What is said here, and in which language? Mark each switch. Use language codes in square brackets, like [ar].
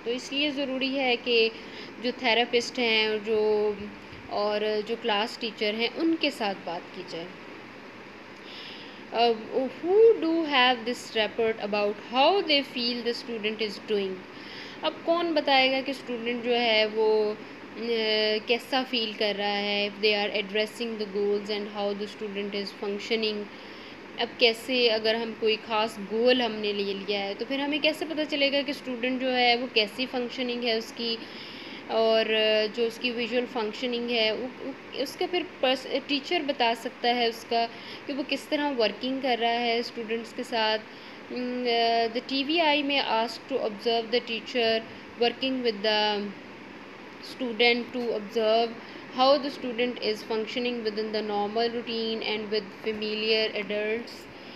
[hi] तो इसलिए ज़रूरी है कि जो थेरेपिस्ट हैं और जो क्लास टीचर हैं उनके साथ बात की जाए। [en] Who do have this report about how they feel the student is doing? [hi] अब कौन बताएगा कि स्टूडेंट जो है वो कैसा फील कर रहा है। [en] If they are addressing the goals and how the student is functioning. [hi] अब कैसे, अगर हम कोई ख़ास गोल हमने ले लिया है तो फिर हमें कैसे पता चलेगा कि स्टूडेंट जो है वो कैसी फंक्शनिंग है उसकी, और जो उसकी विजुअल फंक्शनिंग है उसका फिर टीचर बता सकता है उसका कि वो किस तरह वर्किंग कर रहा है स्टूडेंट्स के साथ, [en] The TVI may ask to observe the teacher working with the student to observe how the student is functioning within the normal routine and with familiar adults.